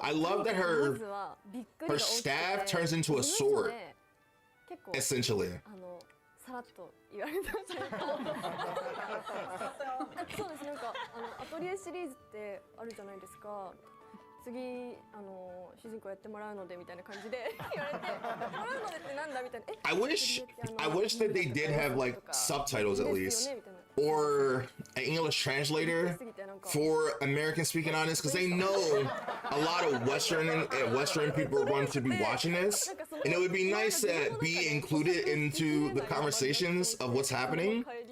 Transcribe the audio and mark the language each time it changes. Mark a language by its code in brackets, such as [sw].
[en] I love that her staff turns into a sword, essentially. [ja] さらっと言われたというかそうです、なんかアトリエシリーズってあるじゃないですか。次主人公やってもらうのでみたいな感じで言われて、やってもらうのでってなんだみたいな。 [en] I wish that they did have like subtitles at least, or an English translator for American speaking audience, because they know a lot of Western people are going to be watching this, and it would be nice to be included into the conversations of what's happening.